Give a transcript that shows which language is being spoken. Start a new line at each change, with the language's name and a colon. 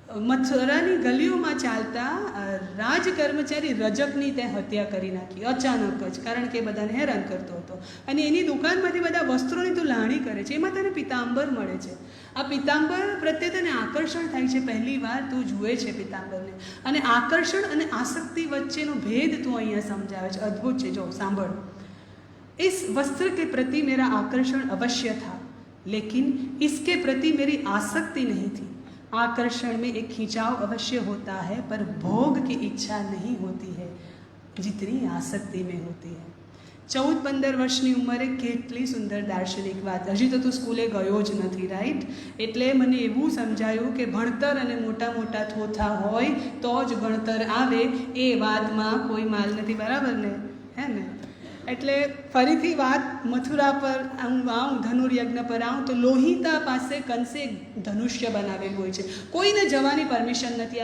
Gujarati: મથુરાની ગલીઓમાં ચાલતા રાજ કર્મચારી રજકની તે હત્યા કરી નાખી અચાનક જ, કારણ કે બધાને હેરાન કરતો હતો. અને એની દુકાનમાંથી બધા વસ્ત્રોની તું લાણી કરે છે, એમાં તને પિતાંબર મળે છે. આ પિતાંબર પ્રત્યે તને આકર્ષણ થાય છે, પહેલી વાર તું જુએ છે પિતાંબરને. અને આકર્ષણ અને આસક્તિ વચ્ચેનો ભેદ તું અહીંયા સમજાવે છે, અદ્ભુત છે. જો સાંભળ,
Hindi: इस वस्त्र के प्रति मेरा आकर्षण अवश्य था, लेकिन इसके प्रति मेरी आसक्ति नहीं थी. आकर्षण में एक खिंचाव अवश्य होता है, पर भोग की इच्छा नहीं होती है जितनी आसक्ति में होती है.
Gujarati: 14-15 વર્ષની ઉંમરે કેટલી સુંદર દાર્શનિક વાત. હજી તો તું સ્કૂલે ગયો જ નથી, રાઈટ? એટલે મને એવું સમજાયું કે ભણતર અને મોટા મોટા થોથા હોય તો જ ભણતર આવે, એ વાતમાં કોઈ માલ નથી, બરાબર ને? હે ને? એટલે ફરીથી વાત મથુરા પર આવું ધનુર્યજ્ઞ પર આવું તો લોહિતા પાસે કંસે ધનુષ્ય બનાવેલું હોય છે, કોઈને જવાની પરમિશન નથી.